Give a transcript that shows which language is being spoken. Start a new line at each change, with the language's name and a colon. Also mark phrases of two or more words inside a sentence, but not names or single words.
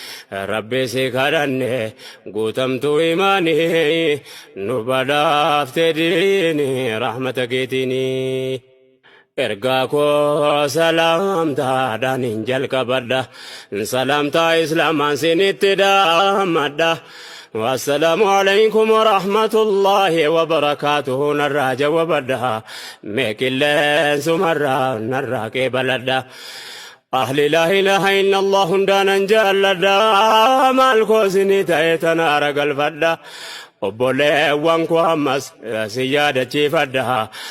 Oromo: Rabbi si kadhanne guutamtuu imaanii nu badaafte diini rahmata keetiini. Ergaa koo salaamtaadhaan hin jalqabadha. Salaamtaa Islaamaan sinitti dhaammadha.
Arabic: والسلام عليكم ورحمة الله وبركاته.
Oromo: Narraa jawwabadha. Mee qilleensumarraa narraa qeebaladha.
Arabic: أهل لا إله إلا الله
Oromo: hundaanan jaalladha. Maal koo sinii ta'e tana ara galfadha. Obboleewwan koo ammas, eh, si yaadachiifadha.